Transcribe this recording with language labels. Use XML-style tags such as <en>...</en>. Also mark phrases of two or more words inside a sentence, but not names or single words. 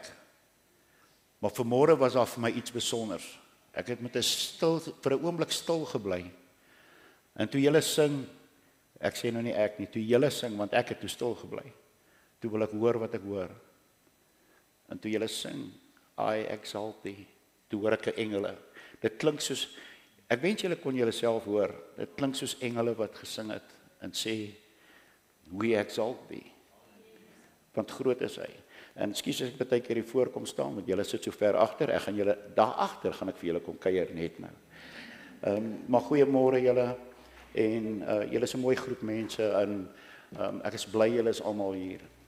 <af>Maar vanmôre was daar vir my iets besonders. Ek het met 'n oomblik stil gebly. En toe julle sing, ek sê nou nie ek nie, toe julle sing, want ek het toe stil gebly. Toe wil ek hoor wat ek hoor. En toe julle sing,</af> <en>I exalt thee,</en> <af>toe hoor ek 'n engele. Dit klink soos, ek wens julle kon julle self hoor, dit klink soos engele wat gesing het en sê,</af> <en>we exalt thee.</en> <af>Want groot is hy. En ekskuus as ek baie keer hier voorkom staan, want julle sit so ver agter, ek gaan julle daar agter gaan ek vir julle kom kuier net nou. Maar goeiemôre julle en julle is 'n mooi groep mense en ek is bly julle is almal hier.</af>